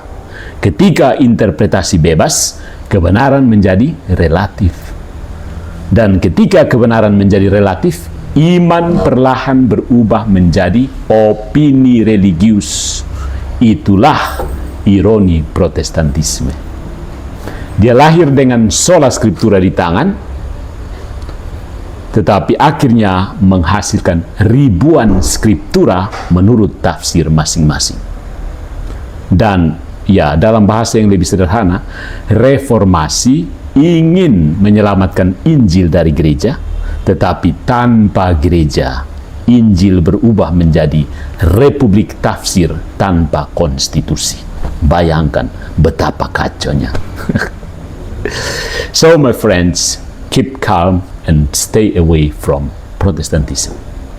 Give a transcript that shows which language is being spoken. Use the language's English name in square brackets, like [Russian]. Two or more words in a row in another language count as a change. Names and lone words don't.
[Indonesian] Ketika interpretasi bebas, kebenaran menjadi relatif. Dan ketika kebenaran menjadi relatif, iman perlahan berubah menjadi opini religius. Itulah ironi Protestantisme. Dia lahir dengan [Latin] sola scriptura [Indonesian] di tangan, tetapi akhirnya menghasilkan ribuan skriptura menurut tafsir masing-masing. Dan ya, dalam bahasa yang lebih sederhana, reformasi ingin menyelamatkan Injil dari gereja, tetapi tanpa gereja, Injil berubah menjadi republik tafsir tanpa konstitusi. Bayangkan betapa kacaunya. [English] So my friends, keep calm and stay away from Protestantism.